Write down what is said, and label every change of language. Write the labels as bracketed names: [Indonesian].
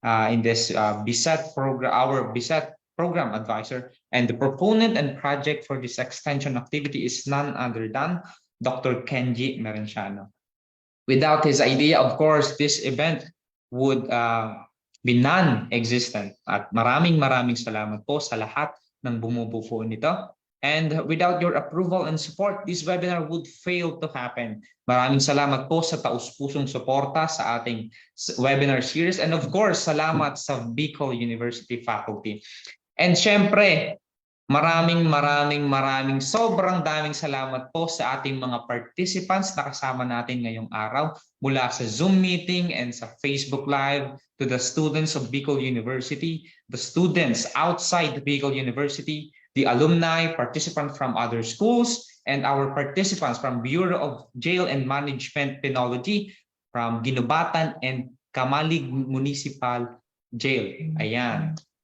[English] In this BSET program, our BSET program advisor, and the proponent and project for this extension activity is none other than Dr. Kenji Merenciano. Without his idea, of course, this event would be non-existent. [Filipino] At maraming salamat po sa lahat ng bumubuo nito. [English] And without your approval and support, this webinar would fail to happen. [Filipino] Maraming salamat po sa taus-pusong suporta sa ating webinar series. [English] And of course, [Filipino] salamat sa [English] Bicol University faculty. And [Filipino] syempre, maraming sobrang daming salamat po sa ating mga [English] participants [Filipino] na kasama natin ngayong araw mula sa [English] Zoom meeting and sa Facebook Live, to the students of Bicol University, the students outside the Bicol University, the alumni, participants from other schools, and our participants from Bureau of Jail and Management Penology, from Ginubatan and Kamalig Municipal Jail. [Filipino] Ayan.